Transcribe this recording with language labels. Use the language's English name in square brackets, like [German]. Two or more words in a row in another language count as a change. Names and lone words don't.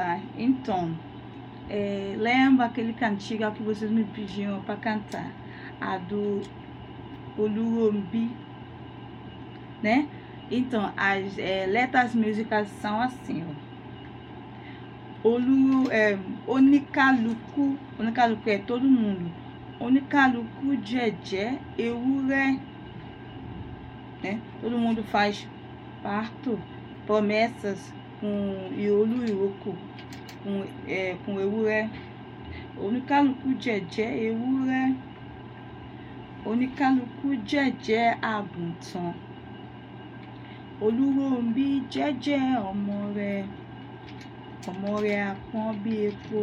[Portuguese] Então, lembra aquele cantiga que vocês me pediam para cantar? A do Olúròmbí, né? Então, as letras músicas são assim, ó. Oníkálukú é todo mundo. [Yoruba] Oníkálukú jẹ́jẹ́ ewúrẹ́, [Portuguese] né? Todo mundo faz parto, promessas com [Yoruba] iolo ìrókò, [Portuguese] com ewúrẹ́. [Yoruba] Oníkálukú jẹ́jẹ́ ewúrẹ́. Oníkálukú jẹ́jẹ́ àgùntàn. Olúròmbí jẹ́jẹ́ ọmọ rẹ̀ apọ́n bí epo.